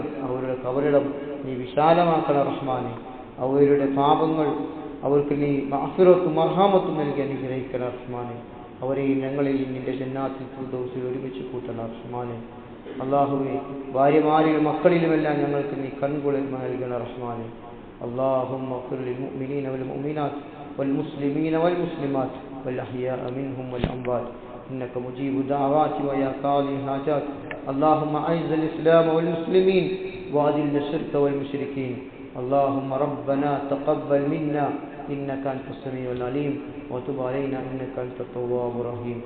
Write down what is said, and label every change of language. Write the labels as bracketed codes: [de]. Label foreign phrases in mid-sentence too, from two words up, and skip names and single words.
[ml] അവരുടെ ഖബറിടം നീ വിശാലമാക്കണം റഹ്മാനെ. അവരുടെ പാപങ്ങൾ അവർക്ക് നീ മഗ്ഫിറത്തും മർഹാമത്തും നൽകി അനുഗ്രഹിക്കണം റഹ്മാനെ. അവരെയും ഞങ്ങളെയും നിന്റെ ജന്നാത്തിൽ ഫിർദൗസിൽ ഒരുമിച്ച് കൂട്ടണം റഹ്മാനെ. അള്ളാഹുവെ, ഭാര്യമാരിലും മക്കളിലുമെല്ലാം ഞങ്ങൾക്ക് നീ കൺകുളിർമ നൽകണം റഹ്മാനെ. [ar] اللهم اغفر للمؤمنين والمؤمنات والمسلمين والمسلمات والأحياء منهم والأموات إنك مجيب الدعوات ويا قاضي الحاجات. اللهم أعز الإسلام والمسلمين وأذل الشرك والمشركين. اللهم ربنا تقبل منا إنك أنت السميع العليم وتب علينا إنك أنت التواب الرحيم.